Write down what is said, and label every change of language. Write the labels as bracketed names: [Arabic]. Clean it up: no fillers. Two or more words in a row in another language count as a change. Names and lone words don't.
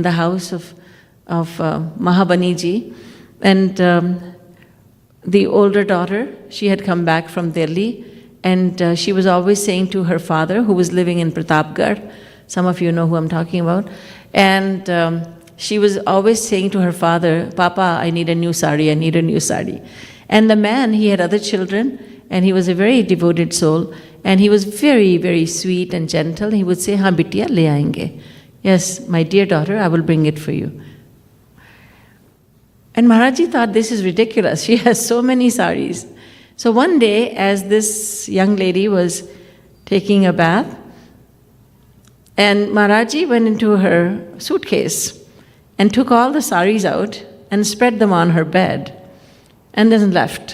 [English] the house of Mahabaniji, and the older daughter, she had come back from Delhi, and she was always saying to her father, who was living in Pratapgarh, some of you know who I'm talking about, and she was always saying to her father, Papa, I need a new sari, I need a new sari. And the man, he had other children, and he was a very devoted soul, and he was very, very sweet and gentle. [Hindi] He would say, हाँ बिटिया, ले आएंगे. [English] Yes, my dear daughter, I will bring it for you. And Maharaji thought, this is ridiculous. She has so many saris. So one day, as this young lady was taking a bath, and Maharaji went into her suitcase and took all the saris out and spread them on her bed and then left.